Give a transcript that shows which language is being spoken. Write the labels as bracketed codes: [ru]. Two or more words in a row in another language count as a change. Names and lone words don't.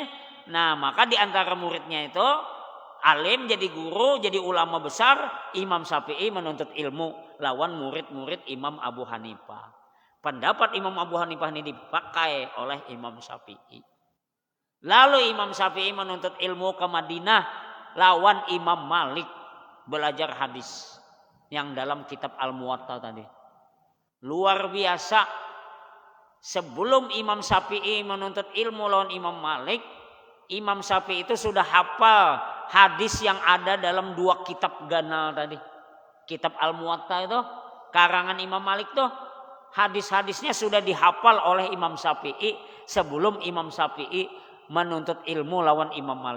[bjn] Nah, maka di antara muridnya itu alim jadi guru, jadi ulama besar, Imam Syafi'i menuntut ilmu lawan murid-murid Imam Abu Hanifah. [id] Pendapat Imam Abu Hanifah ini dipakai oleh Imam Syafi'i. [bjn] Lalu Imam Syafi'i menuntut ilmu ke Madinah lawan Imam Malik belajar hadis yang dalam kitab Al-Muwatta tadi. [id] Luar biasa. [bjn] Sebelum Imam Syafi'i menuntut ilmu lawan Imam Malik, Imam Syafi'i itu sudah hafal hadis yang ada dalam 2 kitab ganal tadi. Kitab Al-Muwatta itu karangan Imam Malik tuh, hadis-hadisnya sudah dihafal oleh Imam Syafi'i sebelum Imam Syafi'i menuntut ilmu lawan Imam Malik.